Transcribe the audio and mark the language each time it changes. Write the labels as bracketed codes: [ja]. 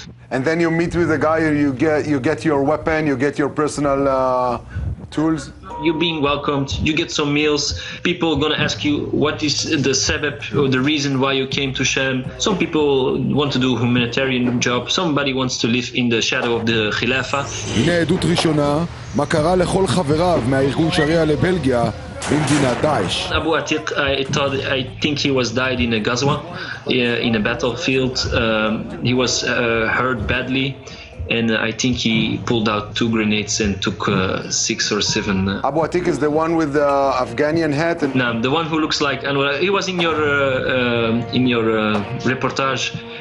[en] And then you meet with the guy, you get your weapon, you get your personal tools. You're being welcomed. You get some meals. People are gonna ask you what is the sebeb or the reason why you came to Sham. Some people want to do a humanitarian job. Somebody wants to live in the shadow of the Khilafah. [he] הנה עדות ראשונה, מה קרה לכל חבריו מהארגון שריעה לבלגיה במדינת דאעש. [en] Abu Atiq, I think he was died in a Ghazwa, in a battlefield. He was hurt badly, and I think he pulled out 2 grenades and took 6 or 7. Abu Atiq is the one with the Afghanian hat. No, the one who looks like Anwar. He was in your reportage.